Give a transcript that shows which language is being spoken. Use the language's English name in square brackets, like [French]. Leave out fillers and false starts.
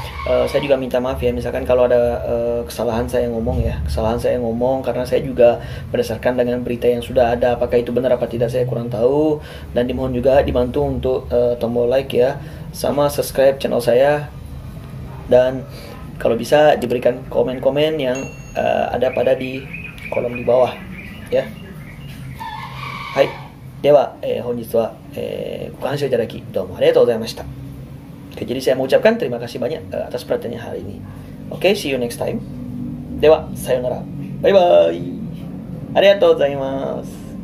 [Indonesian] Saya juga minta maaf ya misalkan kalau ada kesalahan saya ngomong karena saya juga berdasarkan dengan berita yang sudah ada, apakah itu benar apa tidak saya kurang tahu, dan dimohon juga dibantu untuk tombol like ya, sama subscribe channel saya, dan kalau bisa diberikan komen-komen yang ada pada di kolom di bawah ya. [Japanese] Hai, では、本日は、ご鑑賞いただきどうもありがとうございました。 [Indonesian] Oke, jadi saya mengucapkan terima kasih banyak atas perhatiannya hari ini. [Japanese] Oke, [English] see you next time. [Japanese] では、さようなら。バイバイ。ありがとうございます。